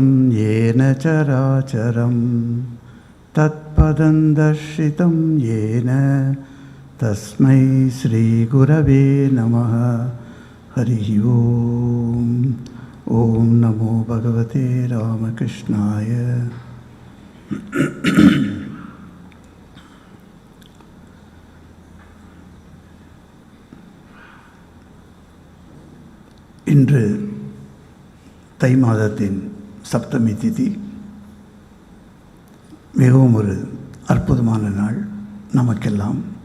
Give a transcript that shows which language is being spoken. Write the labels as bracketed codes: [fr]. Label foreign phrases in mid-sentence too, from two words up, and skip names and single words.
[sa] येन चराचरं तत्पदं दर्शितं येन तस्मै श्रीगुरवे नमः. हरिः ओम्. ॐ नमो भगवते रामकृष्णाय. [ta] இன்று தை மாதத்தின் சப்தமி திதி. மிகவும் ஒரு அற்புதமான நாள் நமக்கெல்லாம்.